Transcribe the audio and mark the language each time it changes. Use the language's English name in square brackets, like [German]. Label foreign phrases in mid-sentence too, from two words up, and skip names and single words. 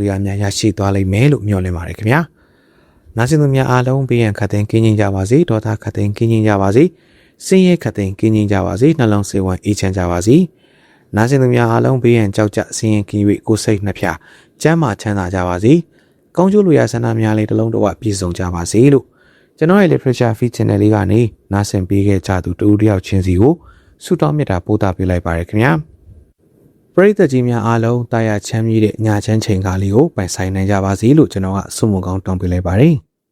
[Burmese] တရားများရရှိသွားလိမ့်မယ်လို့မျှော်လင့်ပါတယ်ခင်ဗျာနားဆင်သူများအားလုံးဘေးရန်ခတ်သိမ်းကင်းကျင်းကြပါစေဒေါသခတ်သိမ်းကင်းကျင်းကြပါစေ စင်းရဲခတ်သိမ်းကင်းကျင်းကြပါစေနှလုံးစေဝံအေးချမ်းကြပါစေနားဆင်သူများအားလုံးဘေးရန်ကြောက်ကြစင်းရဲကင်း၍ကိုယ်စိတ်နှဖျားကျမ်းမာချမ်းသာကြပါစေကောင်းကျိုးလိုရာဆန္ဒများလေးတစ်လုံးတစ်ဝပြည့်စုံကြပါစေလို့ကျွန်တော်ရဲ့ [English] literature feed channel [Burmese] လေးကနေနားဆင်ပေးခဲ့ကြသူတူတယောက်ချင်းစီကိုဆုတောင်းမေတ္တာပို့သပေးလိုက်ပါရခင်ဗျာပရိသတ်ကြီးများအားလုံးတာယာချမ်းမြေ့တဲ့ညချမ်းချိန်ကားလေးကိုပိုင်ဆိုင်နိုင်ကြပါစေလို့ကျွန်တော်ကဆုမွန်ကောင်းတောင်းပေးလိုက်ပါတယ်